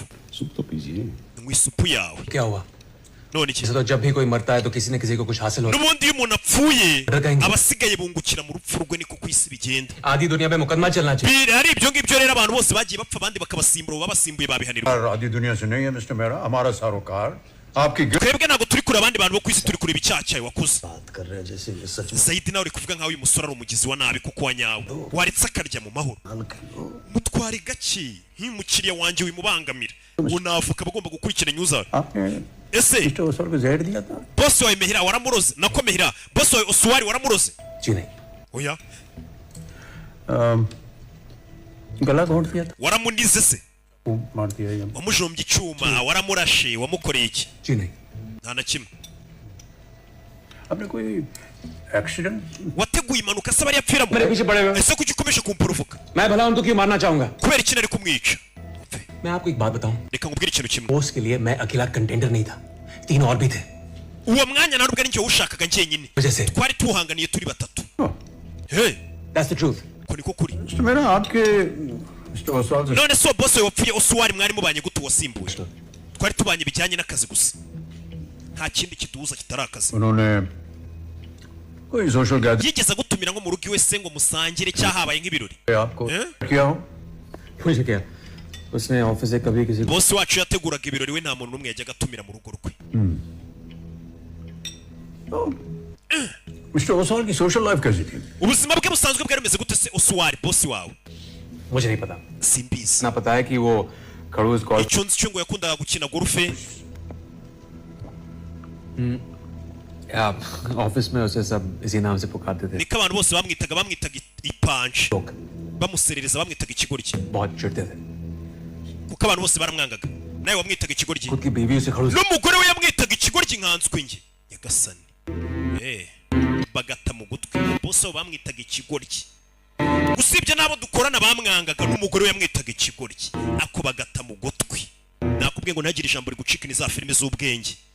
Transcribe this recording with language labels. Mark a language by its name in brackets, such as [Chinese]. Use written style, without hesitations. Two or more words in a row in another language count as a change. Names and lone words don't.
[Hindi] सूप तो पीजिए [Kinyarwanda] mu isupu yawe [Hindi] क्या हुआ [Kinyarwanda] none iki [Hindi] जैसे तो जब भी कोई मरता है तो किसी न किसी को कुछ हासिल होता [Kinyarwanda] n'ubundi iyo umuntu apfuye Ragahinda. abasigaye bungukira mu rupfu rwe niko ku isi bigenda [Hindi] है आधी दुनिया में मुकदमा चलना चाहिए [Kinyarwanda] hari ibyo ngibyo rero abantu bose bagiye bapfa abandi bakabasimbura babasimbuye babihanirwa [Hindi] और आधी दुनिया से नहीं है मिस्टर मेहरा हमारा सारोकार आपकी [Kinyarwanda] twebwe ntabwo turi kure abandi bantu bo ku isi turi kureba icyaha cyawe wakoze [Hindi] बात कर रहे हैं जैसे ये सच में [Kinyarwanda] Zaidi nawe uri kuvuga nkaho uyu musore ari umugizi wa nabi kuko wa nyawe waretse akarya mu mahoro mutware gake nk'umukiriya wanjye wimubangamira ubu navuka bagomba gukurikirana uzawe [Hindi] आपने [Kinyarwanda] ese [Hindi] मिस्टर ओसर को जहर दिया था [Kinyarwanda] boss wawe Mehira waramuroze nako Mehira boss wawe Oswari waramuroze [Hindi] जी नहीं [Kinyarwanda] oya [Hindi] गला घोंट दिया था [Kinyarwanda] waramunize se [Hindi] वो मार दिया ये [Kinyarwanda] wamujombye icyuma waramurashe wamukoreye iki [Hindi] जी नहीं [Kinyarwanda] nta na kimwe [Hindi] आपने कोई एक्सीडेंट [Kinyarwanda] wateguye impanuka se bari yapfiramo [Hindi] मेरे पीछे पड़े हुए [Kinyarwanda] ese kuki ukomeje kumporovoka [Hindi] मैं भला उनको क्यों मारना चाहूंगा [Kinyarwanda] kubera iki nari kumwica [Hindi] मैं आपको एक बात बताऊं [Kinyarwanda] reka nkubwire ikintu kimwe [Hindi] पोस्ट के लिए मैं अकेला कंटेंडर नहीं था 3 और भी थे [Kinyarwanda] uwo mwanya ntabwo ari njye uwushakaga njyenyine [Hindi] वजह से [Kinyarwanda] twari tuhanganiye turi batatu hey [English] that's the truth [Kinyarwanda] ko niko kuri [Hindi] मिस्टर मेहरा आपके मिस्टर ओसवाल से [Kinyarwanda] none so boss wawe wapfuye Oswari mwari mubanye gute wasimbuye twari tubanye bijyanye n'akazi gusa nta kindi kiduhuza kitari akazi [Hindi] उन्होंने कोई [English] social gathering [Kinyarwanda] yigeze gutumira ngo mu rugo iwe se ngo musangire cyahabaye nk'ibirori [Hindi] आपको हैं? किया हो मुझे क्या उसने ऑफिस से कभी किसी को [Kinyarwanda] boss wacu yateguraga ibirori we nta muntu n'umwe yajyaga atumira mu rugo rwe [Hindi] मिस्टर ओसवाल की [English] social life [Hindi] कैसी थी [Kinyarwanda] ubuzima bwe busanzwe bwari bumeze gute se Oswari boss wawe [Hindi] मुझे नहीं पता [Kinyarwanda] simbizi [Hindi] ना पता है कि वो खड़ूस कॉल [Kinyarwanda] icyo nzi cyo ngo yakundaga gukina golfe [Hindi] ऑफिस में उसे सब इसी नाम से पुकारते थे [Kinyarwanda] niko abantu bose bamwitaga ipanji [Hindi] लोग [Kinyarwanda] bamuserereza bamwitaga ikigoryi [Hindi] बहुत चिढ़ते थे [Kinyarwanda] kuko abantu bose baramwangaga nawe wamwitaga ikigoryi [Hindi] खुद की बीवी उसे खड़ूस [Kinyarwanda] n'umugore we yamwitaga ikigoryi nkanswe nge yagasani bagata mu gutwi bose abo bamwitaga ikigoryi usibye n'abo dukorana bamwangaga n'umugore we yamwitaga ikigoryi ako bagata mu gutwi nakubwiye ngo ntagire ijambo rigucika ni za filime z'ubwenge